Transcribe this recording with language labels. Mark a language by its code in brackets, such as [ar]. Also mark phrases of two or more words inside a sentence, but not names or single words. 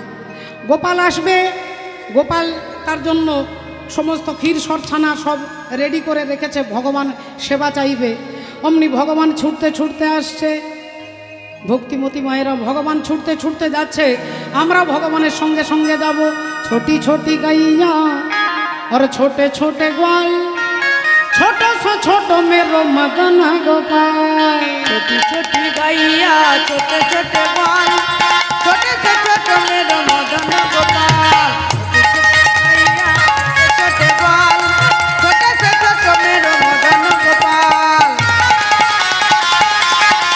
[bn] গোপাল আসবে, গোপাল তার জন্য সমস্ত ক্ষীর সরছানা সব রেডি করে রেখেছে, ভগবান সেবা চাইবে। অমনি ভগবান ছুটতে ছুটতে আসছে। ভক্তিমতী মায়েরা ভগবান ছুটতে ছুটতে যাচ্ছে, আমরা ভগবানের সঙ্গে সঙ্গে যাব। [bra] छोटी छोटी गैया और छोटे छोटे ग्वाल, छोटो सो छोटो मेरो मदन गोपाल। छोटी छोटी गैया छोटे छोटे ग्वाल, छोटे से छोटे मेरो मदन गोपाल। छोटे ग्वाल छोटे से छोटे मेरो मदन गोपाल।